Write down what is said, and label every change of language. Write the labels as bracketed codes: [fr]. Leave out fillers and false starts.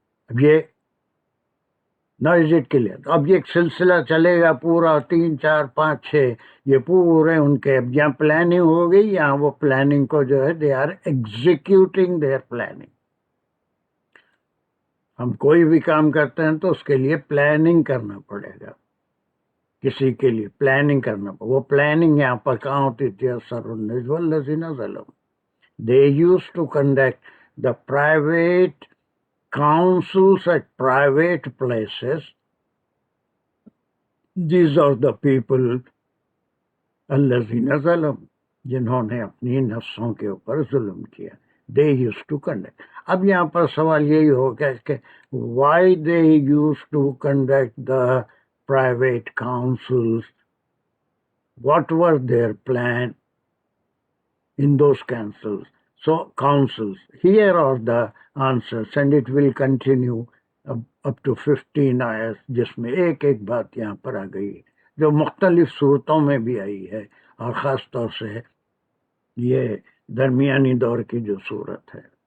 [ur] اب یہ نوزٹ کے لیے اب یہ ایک سلسلہ چلے گا پورا 3 4 5 6، یہ پورے ان کے اب یہاں پلاننگ ہو گئی، یہاں وہ پلاننگ کو جو ہے [en] They are executing their planning. [ur] ہم کوئی بھی کام کرتے ہیں تو اس کے لیے پلاننگ کرنا پڑے گا، کسی کے لیے پلاننگ کرنا پڑے. وہ پلاننگ یہاں پر کہاں ہوتی تھی؟ [ar] اثر النجوى الذين ظلموا. [en] They used to conduct the private councils at private places. These are the people [ur] الذين ظلموا، جنہوں نے اپنی نفسوں کے اوپر ظلم کیا. [en] They used to conduct. [ur] اب یہاں پر سوال یہی ہوگا کہ [en] why they used to conduct the private councils? What was their plan in those councils? So councils, here are the answers, and it will continue up to 15 ayahs [ur] جس میں ایک ایک بات یہاں پر آ گئی ہے جو مختلف صورتوں میں بھی آئی ہے، اور خاص طور سے یہ درمیانی دور کی جو صورت ہے.